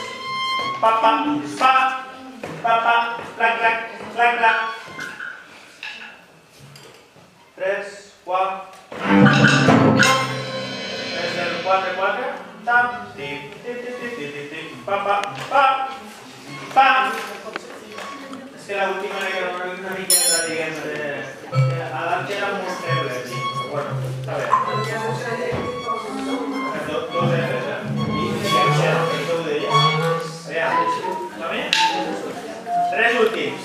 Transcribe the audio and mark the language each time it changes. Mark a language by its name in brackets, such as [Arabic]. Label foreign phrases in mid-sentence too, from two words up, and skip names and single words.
[Catalan] Pa, pa, pa, pa, pa, clac, clac, clac, clac. 3, 4. 3, 4, 4. Tap, tip, tip, tip, tip, tip, tip, pa, pa, pa, pa. És que l'última era una miqueta, diguem, a l'altre era molt feble, sí. Bueno, està bé. Dos Fs, I això ho deia. Va bé? 3 últims.